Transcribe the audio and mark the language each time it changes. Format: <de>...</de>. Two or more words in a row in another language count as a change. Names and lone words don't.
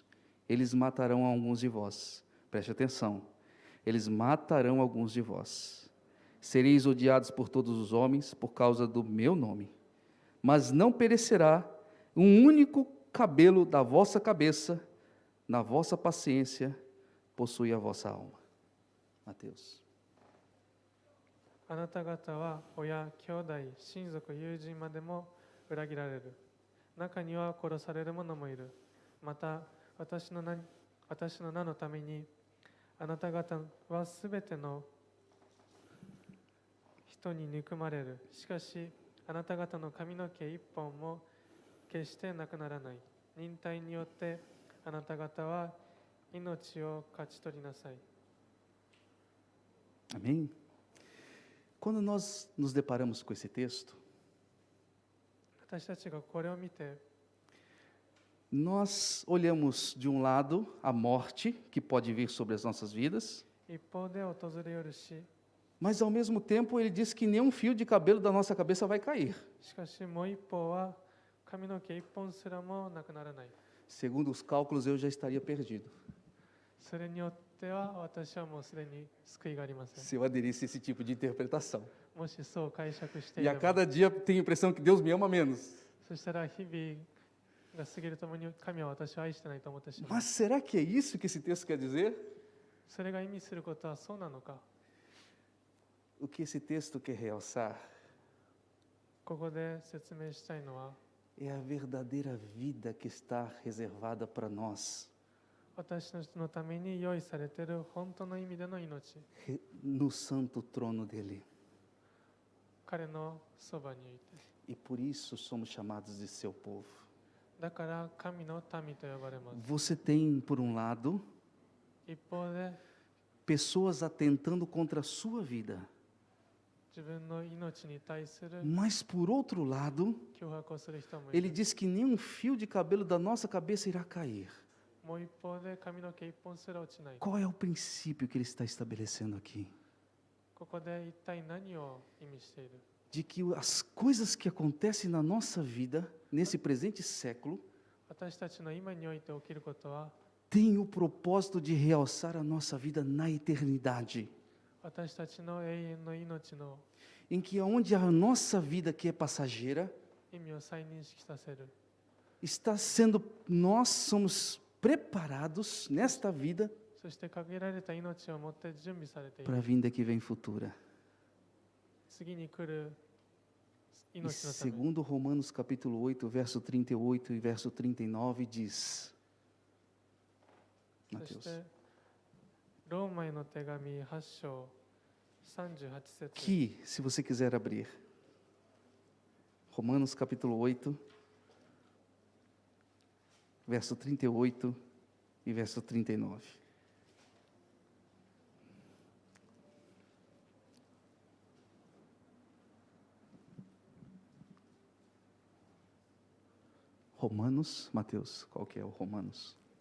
<pt>Eles matarão alguns de vós. Preste atenção. Eles matarão alguns de vós. Sereis odiados por todos os homens por causa do meu nome. Mas não perecerá um único cabelo da vossa cabeça, na vossa paciência, possui a vossa alma. Mateus.</pt> <ja>あなた方は親、兄弟、親族、友人までも裏切られる。中には殺される者もいる。また私の名のためにあなた方はすべての人に憎まれる。しかしあなた方の髪の毛一本も決してなくならない。忍耐によってあなた方は命を勝ち取りなさい。</ja> <pt>Amém? Quando nós nos deparamos com esse texto,</pt> <ja>私たちがこれを見て</ja> <pt>nós olhamos de um lado a morte que pode vir sobre as nossas vidas,</pt> <ja>一方で訪れよるし、</ja> <pt>mas ao mesmo tempo ele diz que nenhum fio de cabelo da nossa cabeça vai cair.</pt> <ja>しかしもう一方は髪の毛一本すらもなくならない。</ja> <pt>Segundo os cálculos, eu já estaria perdido</pt> <ja>それによっては私はもうすでに救いがありません。</ja> <pt>se eu aderisse a esse tipo de interpretação.</pt> <ja>もしそう解釈してい E れ a ば、</ja> <pt>cada dia tenho a impressão que Deus me ama menos.</pt> <ja>そしたら日々が過ぎるともに神は私を愛してないと思ってしまう。</ja> <pt>Mas será que é isso que esse texto quer dizer?</pt> <ja>それが意味することはそうなのか。</ja> <pt>O que esse texto quer realçar</pt> <ja>ここで説明したいのは、</ja> <pt>é a verdadeira vida que está reservada para nós</pt> <ja>私たちのために用意されている本当の意味での命、</ja> <pt>no santo trono dele.</pt> <ja>彼のそばにいて。</ja> <pt>E por isso somos chamados de seu povo.</pt> <ja>だから神の民と呼ばれます。</ja> <pt>Você tem, por um lado,</pt> <ja>一方で</ja> <pt>pessoas atentando contra a sua vida,</pt> <ja>自分の命に対する</ja> <pt>mas por outro lado,</pt> <ja>脅迫をする人もい ele る。</ja> <pt>diz que nenhum fio de cabelo da nossa cabeça irá cair.</pt> <ja>もう一方で髪の毛一本すら落ちない。</ja> <pt>Qual é o princípio que ele está estabelecendo aqui?</pt> <ja>ここで一体何を意味している？</ja> <pt>De que as coisas que acontecem na nossa vida, nesse presente século,</pt> <ja>私たちの今において起きることは、</ja> <pt>têm o propósito de realçar a nossa vida na eternidade.</pt> <ja>私たちの永遠の命の</ja> <pt>Em que onde a nossa vida que é passageira</pt> <ja>意味を再認識させる。</ja> <pt>está sendo, nós somos preparados nesta vida</pt> <ja>そして限られた命を持って準備されてい</ja> <pt>para a</pt> <ja>る。</ja> <pt>vinda que vem futura.</pt> <ja>次に来る E 命のために。</ja> <pt>segundo Romanos capítulo 8, verso 38 e verso 39 diz,</pt> <ja>そし Mateus, てローマへの手紙8章38節</ja> <pt>que, se você quiser abrir, Romanos capítulo 8, verso 38 e verso 39. Romanos, Mateus, qual que é o Romanos?</pt>